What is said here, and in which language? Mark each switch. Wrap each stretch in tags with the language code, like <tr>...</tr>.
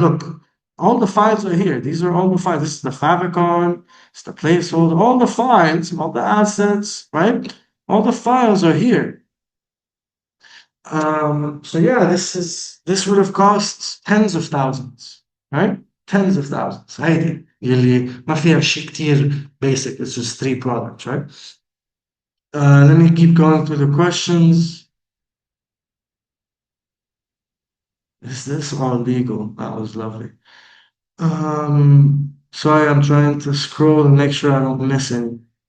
<en>Look, all the files are here. These are all the files. This is the favicon, it's the placeholder, all the files, all the assets, right? All the files are here. So yeah, this would have cost tens of thousands, right? Tens of thousands.</en> <ar>هيدي يلي ما فيها شيء كتير basic.</ar> <en>It's just 3 products, right? Let me keep going through the questions. Is this all legal? That was lovely. Sorry, I'm trying to scroll and make sure I don't miss any.</en>